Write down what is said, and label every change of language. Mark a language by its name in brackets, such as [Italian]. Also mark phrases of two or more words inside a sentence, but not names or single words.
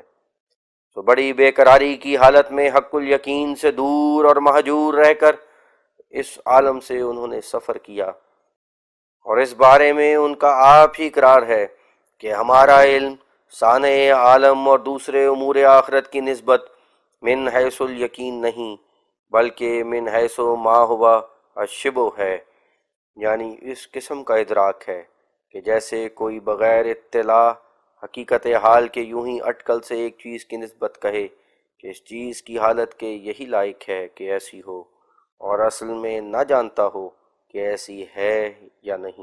[Urdu] تو بڑی بے قراری کی حالت میں حق الیقین سے دور اور مہجور رہ کر اس عالم سے انہوں نے سفر کیا، اور اس بارے میں ان کا آپ ہی اقرار ہے کہ ہمارا علم صانع عالم اور دوسرے امور آخرت کی نسبت [Arabic] من حیث الیقین [Urdu] نہیں بلکہ [Arabic] من حیث ما ہوا الشبہ [Urdu] ہے، یعنی اس قسم کا ادراک ہے کہ جیسے کوئی بغیر اطلاع حقیقت حال کے یوں ہی اٹکل سے ایک چیز کی نسبت کہے کہ اس چیز کی حالت کے یہی لائق ہے کہ ایسی ہو، اور اصل میں نہ جانتا ہو کہ ایسی ہے یا نہیں۔